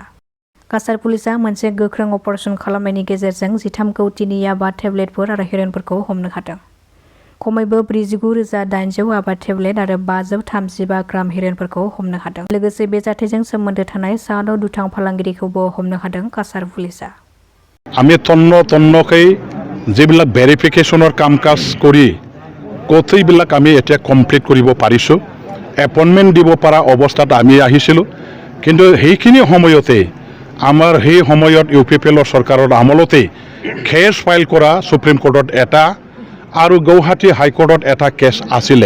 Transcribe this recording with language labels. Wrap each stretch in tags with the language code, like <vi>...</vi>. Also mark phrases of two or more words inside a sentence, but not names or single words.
<brx>काछार पुलिसआ मोनसे गोख्रों अपारेसन खालामनायनि गेजेरजों 13 कौटिनि याबा टेब्लेटफोर आरो हेर'इनफोरखौ हमनो हादों। खमैबो 49,800 याबा टेब्लेट आरो 535 ग्राम हेर'इनफोरखौ हमनो हादों। लोगोसे बे जाथायजों सोमोन्दो थानाय 6 दुथां फालांगिरिखौबो हमनो हादों काछार पुलिसआ।</brx> <as>আমি তন্নকৈ যিবিলাক ভেৰিফিকেশ্যনৰ কাম কাজ কৰি গোটেইবিলাক আমি এতিয়া কমপ্লিট কৰিব পাৰিছোঁ। এপইণ্টমেণ্ট দিব পৰা অৱস্থাত আমি আহিছিলোঁ, কিন্তু সেইখিনি সময়তে আমাৰ সেই সময়ত UPPL চৰকাৰৰ আমলতে</as> <en>case file</en> <as>কৰা</as> <en>supreme courtত</en> <as>এটা আৰু গুৱাহাটী হাইকোৰ্টত এটা কেছ আছিলে।</as>